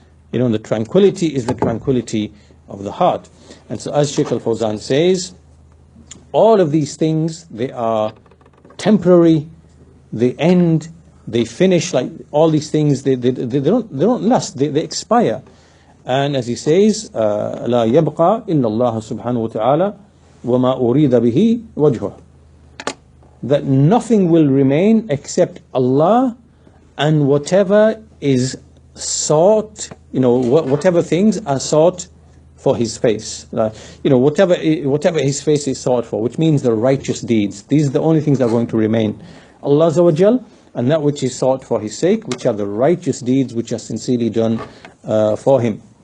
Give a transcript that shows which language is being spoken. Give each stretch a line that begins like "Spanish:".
English: The tranquility is the tranquility of the heart. And so as Shaykh al-Fawzan says, all of these things, they are temporary, they end, they finish. Like all these things, they don't last, they expire. And as he says,
Arabic: لا يبقى إلا الله سبحانه وتعالى وما أريد به وجهه.
English: That nothing will remain except Allah and whatever is sought, whatever things are sought for His face. Whatever His face is sought for, which means the righteous deeds. These are the only things that are going to remain. Allah Azza wa Jal, and that which is sought for His sake, which are the righteous deeds which are sincerely done for Him.